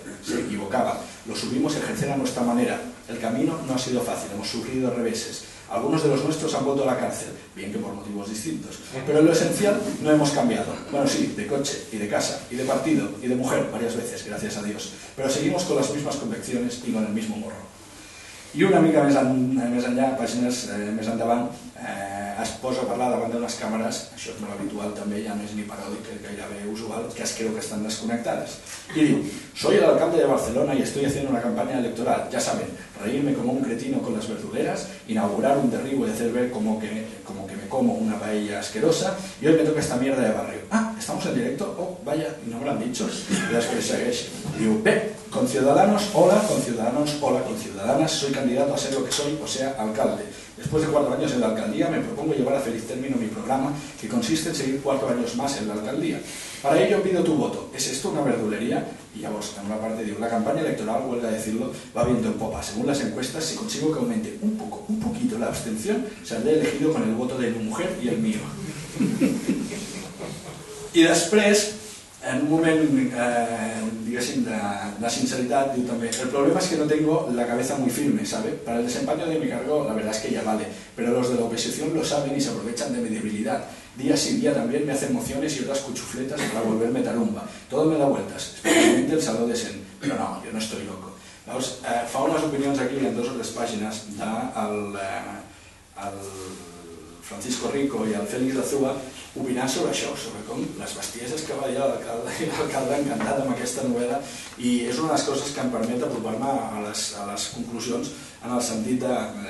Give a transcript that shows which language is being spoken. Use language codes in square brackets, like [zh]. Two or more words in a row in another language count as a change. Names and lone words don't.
[es] Se equivocaban, lo supimos ejercer a nuestra manera. El camino no ha sido fácil, hemos sufrido reveses. Algunos de los nuestros han vuelto a la cárcel, bien que por motivos distintos. Pero en lo esencial no hemos cambiado. Bueno, sí, de coche y de casa y de partido y de mujer varias veces, gracias a Dios. Pero seguimos con las mismas convicciones y con el mismo morro. [ca] I una mica més enllà, pàgines més endavant, es posa a parlar davant d'unes càmeres, això és molt habitual també, ja no és ni paròdic, gairebé usual, que es creu que estan desconnectades. I diu, [es] soy el alcalde de Barcelona y estoy haciendo una campaña electoral, ya saben, reírme como un cretino con las verduleras, inaugurar un derribo y hacer ver como que me como una paella asquerosa, y hoy me toca esta mierda de barrio. Ah, ¿estamos en directo? Oh, vaya, y no me lo han dicho. [ca] I després segueix. Diu, bé, [es] con ciudadanos, hola, con ciudadanas, soy candidato a ser lo que soy, o sea, alcalde. Después de 4 años en la alcaldía, me propongo llevar a feliz término mi programa, que consiste en seguir 4 años más en la alcaldía. Para ello pido tu voto. ¿Es esto una verdulería? Y ya vos, en una parte digo, la campaña electoral, huelga decirlo, va viento en popa. Según las encuestas, si consigo que aumente un poquito la abstención, saldré elegido con el voto de mi mujer y el mío. [ca] I després, en un moment, diguéssim, de sinceritat, diu també, [es] el problema es que no tengo la cabeza muy firme, ¿sabe? Para el desempeño de mi cargo, la verdad es que ya vale, pero los de la oposición lo saben y se aprovechan de mi debilidad. Día sin día también me hacen mociones y otras cuchufletas para volverme tarumba. Todo me da vueltas, especialmente el Saló de Sen. Pero no, yo no estoy loco. [ca] Llavors, fa unes opinions aquí en 2 o 3 pàgines del Francisco Rico i el Félix Azúa opinant sobre això, sobre com les bestieses que va dir l'alcalde i l'alcalde encantat amb aquesta novel·la, i és una de les coses que em permet apropar-me a les conclusions en el sentit de...